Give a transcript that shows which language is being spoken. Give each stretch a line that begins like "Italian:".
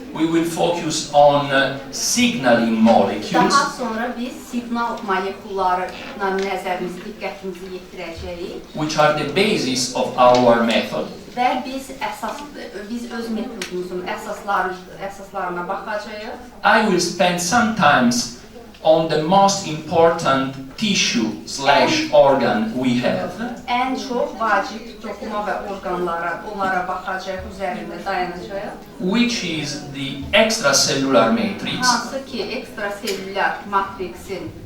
English: we will focus on signaling molecules.
Azerbaijani: Daha sonra biz siqnal molekullarına nəzərimizi, diqqətimizi yetirəcəyik.
English: Which are the basis of our method.
Azerbaijani: Və biz öz metodumuzun əsaslarına baxacağıq.
English: I will spend some time on the most important tissue/organ we have.
Azerbaijani: Ən çox vacib toxuma və onlara baxacaq, üzərində dayanacaq.
English: Which is the extracellular matrix.
Azerbaijani: Hansı ki, ekstraselülər matriksin.